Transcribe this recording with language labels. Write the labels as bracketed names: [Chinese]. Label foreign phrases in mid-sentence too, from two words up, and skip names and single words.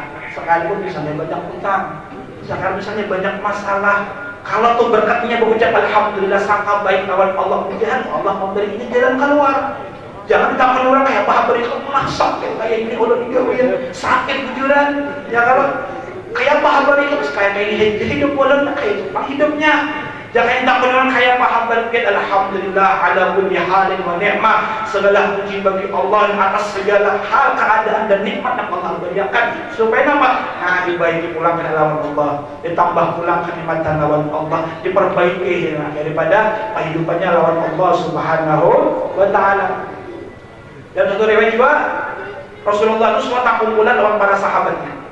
[Banjar] Sekalipun misalnya banyak utang, sekarang misalnya banyak masalah, kalau tuh berkatnya berucap alhamdulillah sangka baik lawan Allah, mudah-mudahan Allah memberi ini jalan keluar. Jangan ditakoni orang kayak apa beri masak kayak ini ulun juga sakit bujuran. Ya kalau kayak apa beri kayak ini hidup ulun kayak itu hidupnya. Jangan takut orang kaya paham berkait [Arabic] الحمد لله على كل حال ونعمة. [Indonesian] Segala puji bagi Allah atas segala hal, keadaan dan nikmat yang Allah berikan. Supaya apa? [Banjar] Nah, dibaiki pulang ke lawan Allah, ditambah pulang kenikmatan lawan Allah, diperbaiki daripada kehidupannya lawan Allah [Arabic] سبحانه وتعالى. [Banjar] Dan satu riwayat juga Rasulullah itu semua tak kumpulan lawan para sahabatnya.